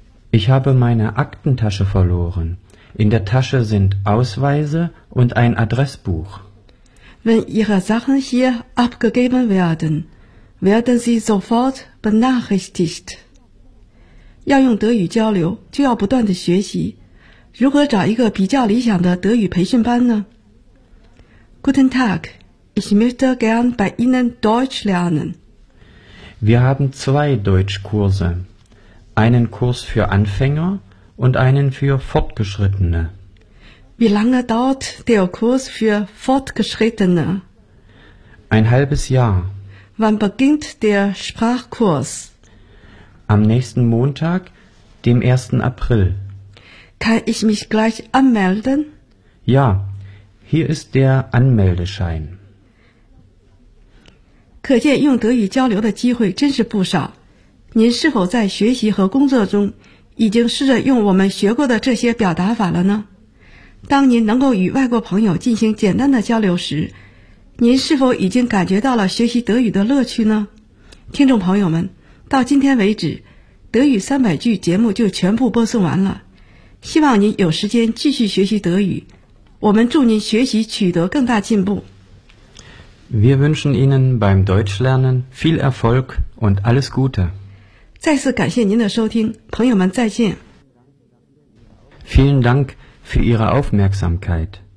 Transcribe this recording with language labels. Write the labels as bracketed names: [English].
[German] Ich habe meine Aktentasche verloren. In der Tasche sind Ausweise und ein Adressbuch. Wenn Ihre Sachen hier abgegeben werden, werden Sie sofort benachrichtigt. [Chinese] 要用德语交流，就要不断的学习。如何找一个比较理想的德语培训班呢？ [German] Guten Tag. Ich möchte gern bei Ihnen Deutsch lernen. Wir haben zwei Deutschkurse. Einen Kurs für Anfänger und einen für Fortgeschrittene. Wie lange dauert der Kurs für Fortgeschrittene? Ein halbes Jahr. Wann beginnt der Sprachkurs? Am nächsten Montag, dem 1. April. Kann ich mich gleich anmelden? Ja, hier ist der Anmeldeschein. [Chinese] 可见用德语交流的机会真是不少。您是否在学习和工作中已经试着用我们学过的这些表达法了呢？当您能够与外国朋友进行简单的交流时，您是否已经感觉到了学习德语的乐趣呢？听众朋友们，到今天为止，德语三百句节目就全部播送完了。希望您有时间继续学习德语，我们祝您学习取得更大进步。 [German] Wir wünschen Ihnen beim Deutschlernen viel Erfolg und alles Gute. [Chinese] 再次感谢您的收听，朋友们再见。 [German] Vielen Dank für Ihre Aufmerksamkeit.